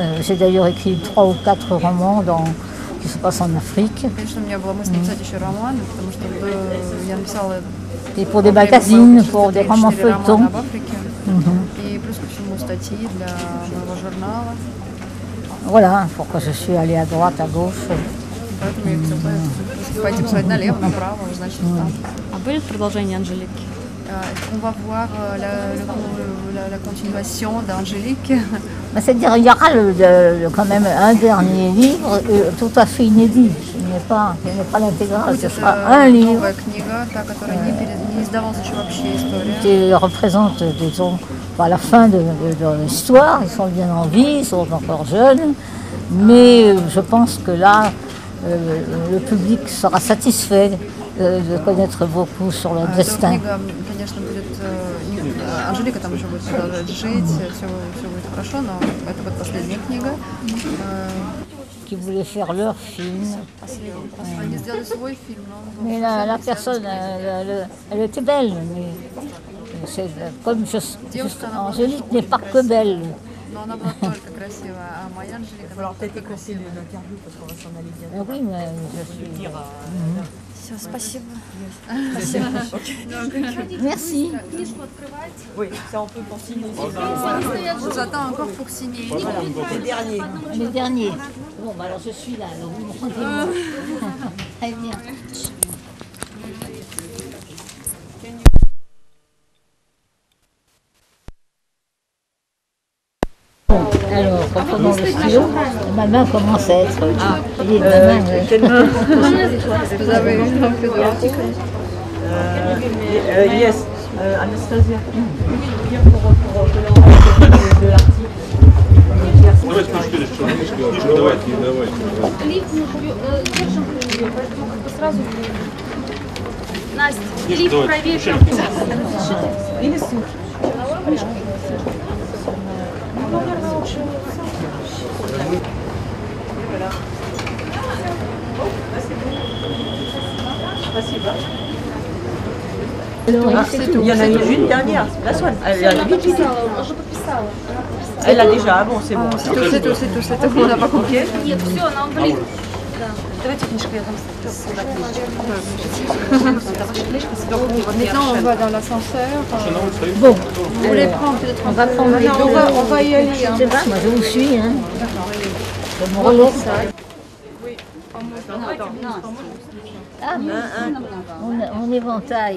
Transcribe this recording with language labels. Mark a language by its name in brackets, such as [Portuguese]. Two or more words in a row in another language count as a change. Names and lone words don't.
[French] J'ai d'ailleurs écrit 3 ou 4 romans qui se passent en Afrique. Et pour des magazines, pour des romans feuilletons. Voilà pourquoi je suis allée à droite, à gauche. [Russian] А будет продолжение Анжелики? [French] On va voir la continuation d'Angélique. C'est-à-dire qu'il y aura quand même un dernier livre tout à fait inédit. Ce n'est pas l'intégral, ce sera un livre qui représente, disons, la fin de l'histoire. Ils sont bien en vie, ils sont encore jeunes, mais je pense que là, le public sera satisfait de connaître beaucoup sur leur destin. [Russian] Анжелика там еще будет продолжать жить, все будет хорошо, но это вот последняя книга. [French] Qui voulaient faire leur film. [Russian] Они сделали свой фильм, [French] mais la personne, elle était belle, mais c'est comme Angélique n'est pas que belle. [Russian] Но она была только красивая, а моя Анжелика... [French] Il va falloir peut-être écourter l'interview parce qu'on va s'en aller bientôt. Oui, mais je suis... [Russian] Все, спасибо. [French] Merci. Oui, ça on peut pour signer. Je vous attends encore pour signer. Les derniers. Bon, bah alors je suis là, alors vous me rendez-moi. Très bien. Alors, reprenons le stylo. Ma main commence à être... Vous avez un peu de l'article? [English] Yes, Anastasia. [French] Bien pour de l'article. [Russian] Давайте книжку, давайте. Настя, лифт проверь. Или суд. Спасибо. [French] Il y en a une dernière, la Swan. Elle a déjà, bon, c'est bon. C'est tout, on n'a pas compris. [Russian] Нет, все, нам в лифт. Давайте книжку, я там [French] Maintenant, on va dans l'ascenseur. Bon, Vous voulez prendre peut-être on va prendre les deux. On va y aller. Je sais pas, moi je vous suis. Hein. Je me relaxe. Ah, on éventaille.